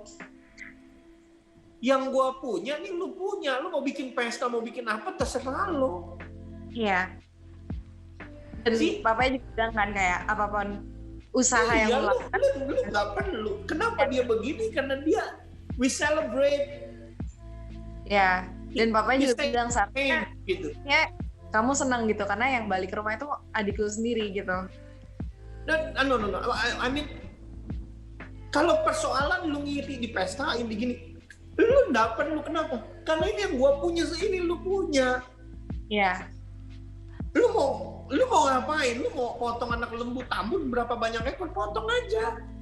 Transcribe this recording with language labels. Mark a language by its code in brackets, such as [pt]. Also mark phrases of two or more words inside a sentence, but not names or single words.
[id] Yang gue punya nih lu punya. Lu mau bikin pesta, mau bikin apa, terserah lo. Iya. Dan bapaknya juga bilang kan kayak apapun usaha yang lu gak perlu. Kenapa dia begini? Karena dia, [en] we celebrate. [id] Ya, dan bapaknya juga bilang saatnya gitu. Ya, kamu senang gitu karena yang balik ke rumah itu adik lu sendiri gitu. Dan no. [en] I mean, [id] kalau persoalan lu ngiri di pestain begini, lu dapat lu kenapa? Karena ini yang gua punya, ini lu punya. Iya. Lu mau ngapain? Lu mau potong anak lembu Tambun berapa banyak ekor, potong aja.